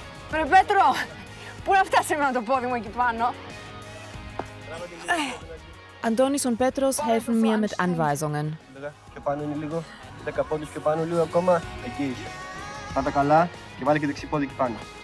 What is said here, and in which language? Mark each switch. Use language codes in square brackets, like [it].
[el] Πέτρο, πού να φτάσουμε με το πόδι μου εκεί πάνω. [de] Andonis und Petros helfen mir mit Anweisungen. [el] Πιο πάνω είναι λίγο, 10 πόντους πιο πάνω, λίγο ακόμα, εκεί είσαι. Πάτα καλά και βάλε και δεξί πόδι εκεί πάνω.